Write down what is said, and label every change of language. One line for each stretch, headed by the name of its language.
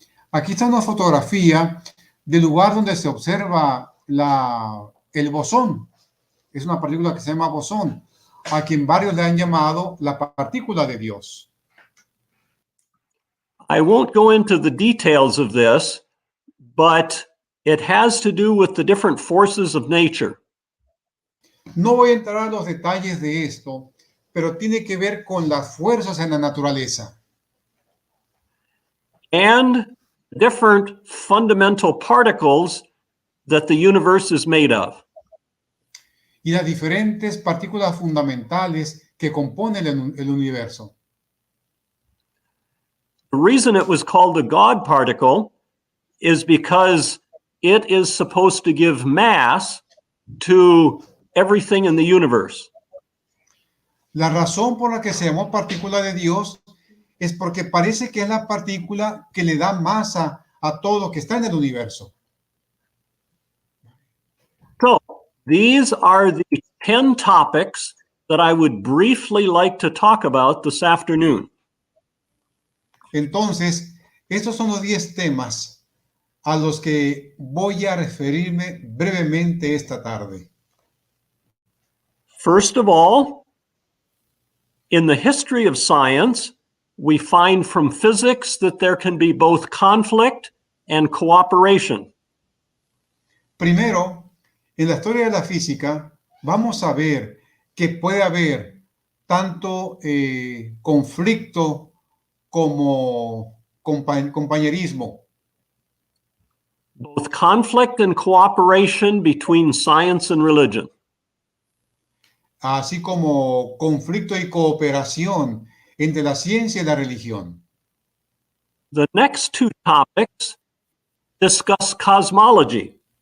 Spanish: Aquí está una fotografía del lugar donde se observa el bosón. Es una partícula que se llama bosón, a quien varios le han llamado la partícula de Dios.
English: I won't go into the details of this, but it has to do with the different forces of nature.
Spanish: No voy a entrar a los detalles de esto, pero tiene que ver con las fuerzas en la naturaleza.
English: And different fundamental particles that the universe is made of.
Spanish: Y las diferentes partículas fundamentales que componen el universo.
English: The reason it was called a God particle is because it is supposed to give mass to everything in the universe.
Spanish: La razón por la que se llamó partícula de Dios es porque parece que es la partícula que le da masa a todo lo que está en el universo.
English: So, these are the 10 topics that I would briefly like to talk about this afternoon.
Spanish: Entonces, estos son los 10 temas a los que voy a referirme brevemente esta tarde.
English: First of all, in the history of science, we find from physics that there can be both conflict and cooperation.
Spanish: Primero, en la historia de la física, vamos a ver que puede haber tanto conflicto como compañerismo.
English: Both conflict and cooperation between science and religion.
Spanish: Así como conflicto y cooperación entre la ciencia y la religión.
English: The next two topics discuss cosmology.